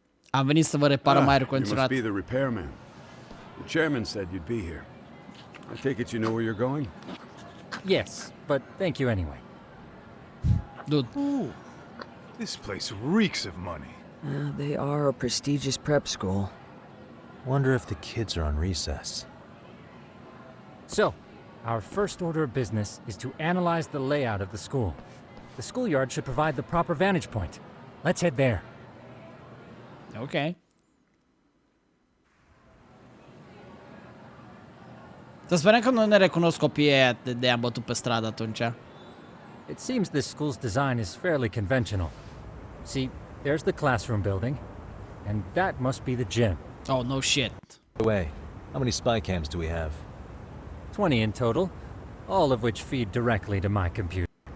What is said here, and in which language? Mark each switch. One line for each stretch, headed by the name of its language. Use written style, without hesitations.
Romanian: Am venit să vă reparăm aerul
English: You must
Romanian: condiționat.
English: be the repairman. The chairman said you'd be here. I take it you know where you're going? Yes, but thank you anyway. Dude. Ooh, this place reeks of money. They are a prestigious prep school. Wonder if the kids are on recess. So, our first order of business is to analyze the layout of the school. The schoolyard should provide the proper vantage point. Let's head there. Ok.
Romanian: Să sperăm că nu ne recunosc copiii aia de am bătut pe stradă atunci.
English: It seems this school's design is fairly conventional. See, there's the classroom building, and that must be the gym. Oh, no shit. By the way, how many spy cams do we have? 20 in total, all of which feed directly to my computer.